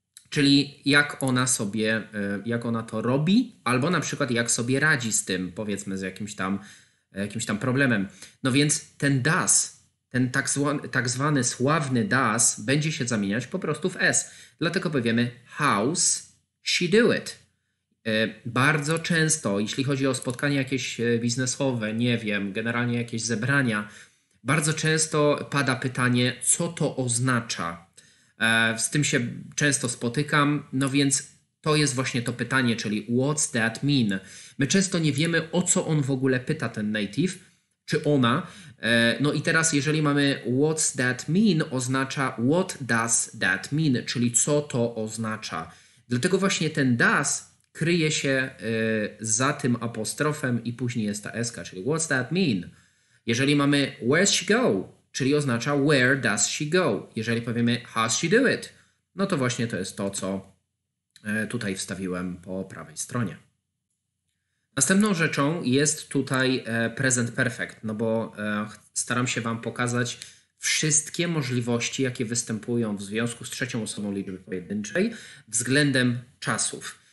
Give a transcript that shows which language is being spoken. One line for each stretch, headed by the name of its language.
Polish: Czyli jak ona to robi, albo na przykład jak sobie radzi z tym, powiedzmy z jakimś tam problemem. No więc ten does ten tak zwany sławny does będzie się zamieniać po prostu w s. Dlatego powiemy
English: how's she do it.
Polish: Bardzo często, jeśli chodzi o spotkania jakieś biznesowe, nie wiem, generalnie jakieś zebrania, bardzo często pada pytanie, co to oznacza. Z tym się często spotykam, no więc to jest właśnie to pytanie, czyli
English: what's that mean?
Polish: My często nie wiemy, o co on w ogóle pyta, ten native, czy ona. No i teraz, jeżeli mamy
English: what's that mean,
Polish: oznacza
English: what does that mean,
Polish: czyli co to oznacza. Dlatego właśnie ten does kryje się za tym apostrofem i później jest ta eska, czyli
English: what's that mean?
Polish: Jeżeli mamy
English: where's she go,
Polish: czyli oznacza
English: where does she go.
Polish: Jeżeli powiemy
English: how's she do it,
Polish: no to właśnie to jest to, co tutaj wstawiłem po prawej stronie. Następną rzeczą jest tutaj present perfect, no bo staram się Wam pokazać wszystkie możliwości, jakie występują w związku z trzecią osobą liczby pojedynczej względem czasów.